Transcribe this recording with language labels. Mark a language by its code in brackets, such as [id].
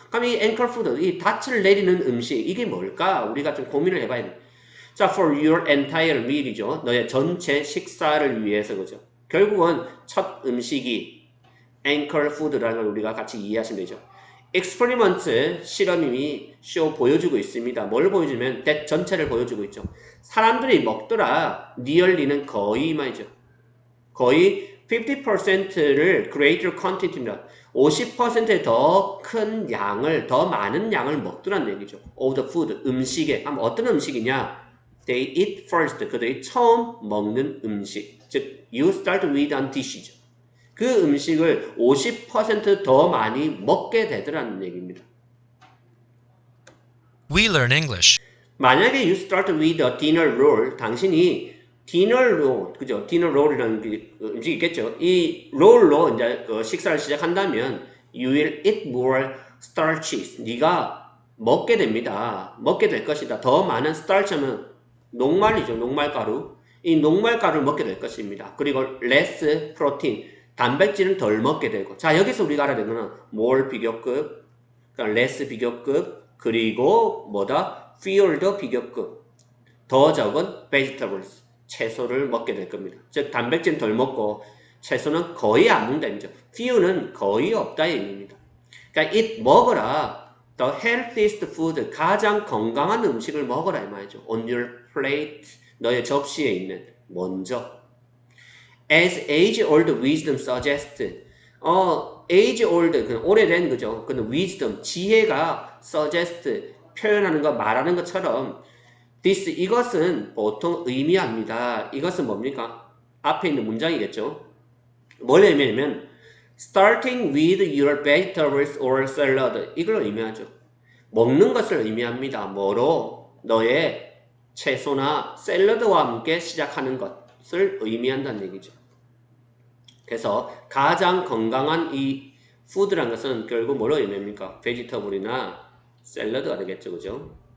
[ko] 그럼 이 [en] anchor food, [ko] 이 닻을 내리는 음식, 이게 뭘까? 우리가 좀 고민을 해봐야 됩니다. [en] 자, for your entire meal이죠. [ko] 너의 전체 식사를 위해서, 그죠? 결국은 첫 음식이 [en] anchor food [ko] 라는 걸 우리가 같이 이해하시면 되죠. experiment, 실험이 보여주고 있습니다. 뭘 보여주면 that 전체를 보여주고 있죠. 사람들이 먹더라. nearly는 거의 말이죠. 거의 50%를 [en] greater quantity [ko] 입니다. 50%의 더 큰 양을, 더 많은 양을 먹더라는 얘기죠. [en] of the food, 음식에. [ko] 어떤 음식이냐? [en] They eat first. [ko] 그들이 처음 먹는 음식. [en] 즉, you start with a dish죠. [ko] 그 음식을 50% 더 많이 먹게 되더라는 얘기입니다. [en] We learn English. [ko] 만약에 [en] you start with a dinner roll, [ko] 당신이 [en] dinner roll, 그죠? [ko] dinner roll이라는 음식이 있겠죠? 이 롤로 이제 식사를 시작한다면 [en] you will eat more starches. [ko] 네가 먹게 됩니다. 먹게 될 것이다. 더 많은 starch는 녹말이죠. 녹말가루. 이 녹말가루를 먹게 될 것입니다. [en] 그리고 less protein. [ko] 단백질은 덜 먹게 되고. 자, 여기서 우리가 알아야 되는 거는 [en] more [ko] 비교급, 그러니까 [en] less [ko] 비교급, 그리고 뭐다? [en] fewer [ko] 비교급, 더 적은 vegetables, 채소를 먹게 될 겁니다. 즉 단백질은 덜 먹고 채소는 거의 안 먹는다 의미죠. few는 거의 없다의 의미입니다. 그러니까 eat 먹어라, [en] the healthiest food, [ko] 가장 건강한 음식을 먹어라 이 말이죠. [en] on your plate, [ko] 너의 접시에 있는 먼저. [en] as age-old wisdom suggests, age-old, [ko] 오래된 거죠. 근데 wisdom, 지혜가 suggest, 표현하는 것, 말하는 것처럼 this, 이것은 보통 의미합니다. 이것은 뭡니까? 앞에 있는 문장이겠죠. 뭘 의미하냐면 [en] starting with your vegetables or salad, [ko] 이걸 의미하죠. 먹는 것을 의미합니다. 뭐로? 너의 채소나 샐러드와 함께 시작하는 것을 의미한다는 얘기죠. 그래서 가장 건강한 이 푸드란 것은 결국 뭐로 의미합니까? 베지터블이나 샐러드가 되겠죠, 그죠?